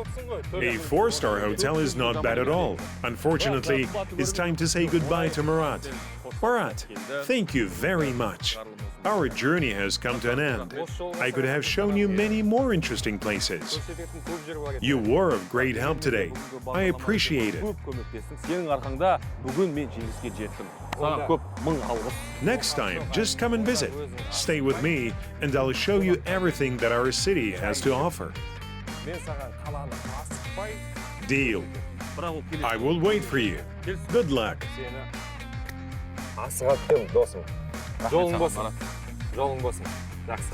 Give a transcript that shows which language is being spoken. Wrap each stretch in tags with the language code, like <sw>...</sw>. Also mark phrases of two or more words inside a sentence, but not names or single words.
<en>A 4-star hotel is not bad at all. Unfortunately, it's time to say goodbye to Marat. Marat, thank you very much. Our journey has come to an end. I could have shown you many more interesting places. You were of great help today. I appreciate it.</en> <kk>Сенің арқаңда бүгін мен жеңіске жеттім. Саған көп мың алғыс.</kk> <en>Next time, just come and visit. Stay with me, and I'll show you everything that our city has to offer. Deal. I will wait for you. Good luck.</en> <kk>Асыға күтемін, досым. Жолың болсын. Жолың болсын. Жақсы.</kk>